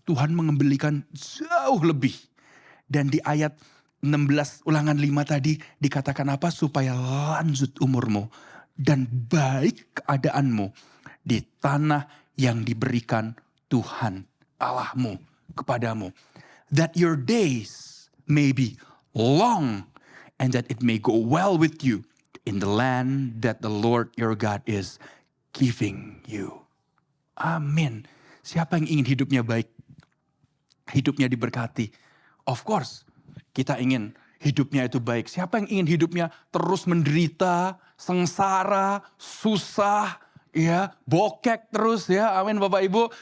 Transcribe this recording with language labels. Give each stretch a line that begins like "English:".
Indonesian: Tuhan mengembalikan jauh lebih. Dan di ayat 16 Ulangan 5 tadi dikatakan apa? Supaya lanjut umurmu. Dan baik keadaanmu di tanah yang diberikan Tuhan Allahmu kepadamu.
English: That your days may be long and that it may go well with you in the land that the Lord your God is giving you.
Indonesian: Amin. Siapa yang ingin hidupnya baik? Hidupnya diberkati. Of course, kita ingin hidupnya itu baik. Siapa yang ingin hidupnya terus menderita, sengsara, susah, ya, bokek terus ya. Amin Bapak Ibu.